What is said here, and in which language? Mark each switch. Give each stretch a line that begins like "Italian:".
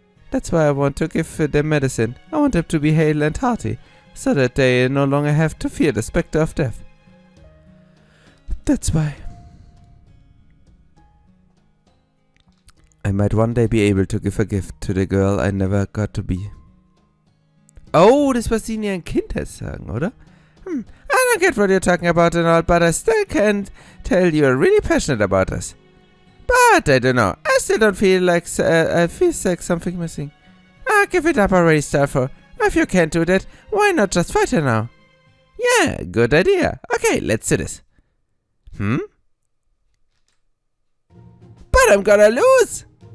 English: That's why I want to give them medicine. I want them to be hale and hearty, so that they no longer have to fear the specter of death. That's why. I might one day be able to give a gift to the girl I never got to be.
German: Oh, das, was sie in ihren Kindheit sagen, oder?
English: I don't get what you're talking about and all, but I still can't tell you're really passionate about us. But I don't know. I still don't feel like I feel like something missing. Give it up already, Stolf. If you can't do that, why not just fight her now? Yeah, good idea. Okay, let's do this. But I'm gonna lose.